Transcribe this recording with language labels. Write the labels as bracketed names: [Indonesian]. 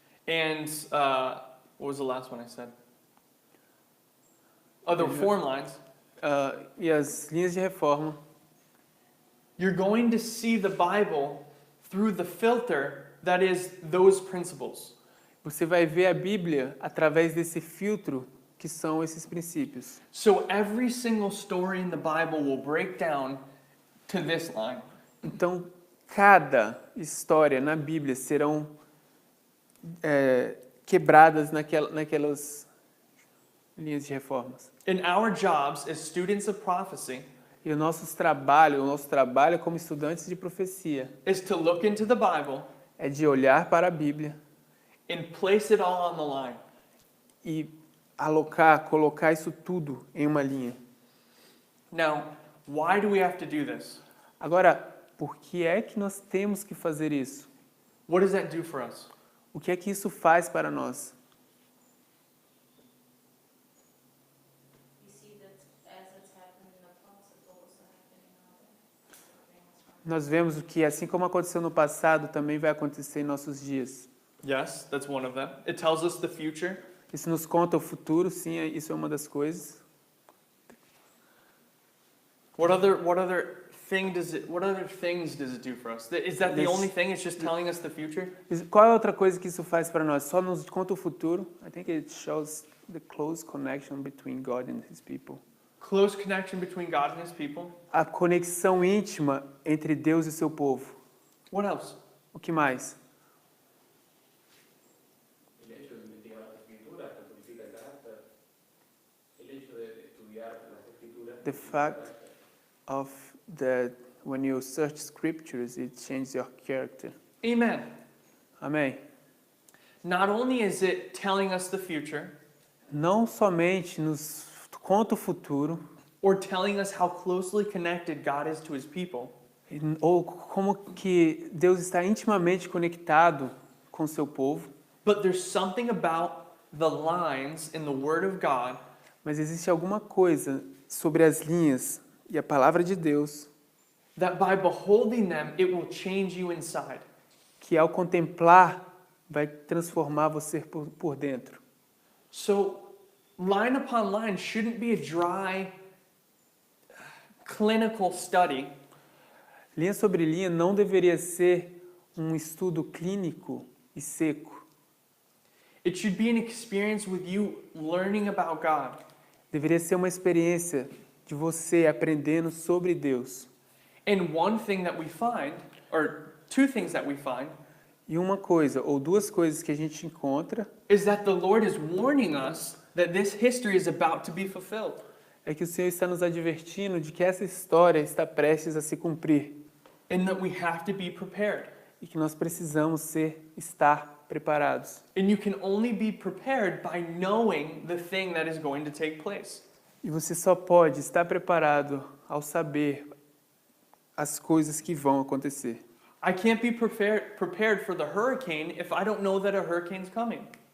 [English] and what was the last one I said? The reform lines. [Portuguese] E as linhas de reforma, [English] You're going to see the Bible through the filter that is those principles. [Portuguese] você vai ver a Bíblia através desse filtro que são esses princípios. [English] So every single story in the Bible will break down to this line. [Portuguese] Então, cada história na Bíblia serão quebradas naquelas linhas de reformas. [English] In our jobs as students of prophecy [Portuguese] E o nosso trabalho como estudantes de profecia [English] is to look into the Bible [Portuguese] é de olhar para a Bíblia [English] and place it all on the line. [Portuguese] e colocar isso tudo em uma linha. [English] Now, why do we have to do this? [Portuguese] Agora, por que é que nós temos que fazer isso? [English] What does that do for us? [Portuguese] O que é que isso faz para nós? [English] You see that as it's happened in the past, it's also happening now. [Portuguese] Nós vemos que, assim como aconteceu no passado, também vai acontecer em nossos dias. [English] Yes, that's one of them. It tells us the future. [Portuguese] Isso nos conta o futuro, sim, isso é uma das coisas. [English] What other things does it do for us? Is that the This- only thing? It's just telling us the future? [Portuguese] Qual é outra coisa que isso faz para nós? Só nos conta o futuro. [English] I think it shows the close connection between God and His people. Close connection between God and His people. [Portuguese] A conexão íntima entre Deus e seu povo. [English] What else? [Portuguese] O que mais? [Spanish] El hecho de investigar las escrituras te purifica el carácter. El hecho de estudiar las escrituras. [English] The fact of that when you search scriptures, it changes your character. Amen. [Portuguese] Amém? [English] Not only is it telling us the future, [Portuguese] Não somente nos conta o futuro, [English] or telling us how closely connected God is to His people, [Portuguese] ou como que Deus está intimamente conectado com o seu povo, [English] but there's something about the lines in the Word of God [Portuguese] mas existe alguma coisa sobre as linhas e a palavra de Deus [English] that by beholding them, it will change you inside. [Portuguese] que ao contemplar vai transformar você por dentro. [English] So, line upon line shouldn't be a dry, clinical study. [Portuguese] Linha sobre linha não deveria ser um estudo clínico e seco. [English] It should be an experience with you learning about God. [Portuguese] Deveria ser uma experiência de você aprendendo sobre Deus. [English] And one thing that we find, or two things that we find, [Portuguese] E uma coisa, ou duas coisas que a gente encontra, [English] is that the Lord is warning us that this history is about to be fulfilled. [Portuguese] é que o Senhor está nos advertindo de que essa história está prestes a se cumprir. [English] And that we have to be prepared. [Portuguese] E que nós precisamos estar preparados. [English] And you can only be prepared by knowing the thing that is going to take place. [Portuguese] E você só pode estar preparado ao saber as coisas que vão acontecer. [English] I can't be prepared for the hurricane if I don't know that a hurricane's coming.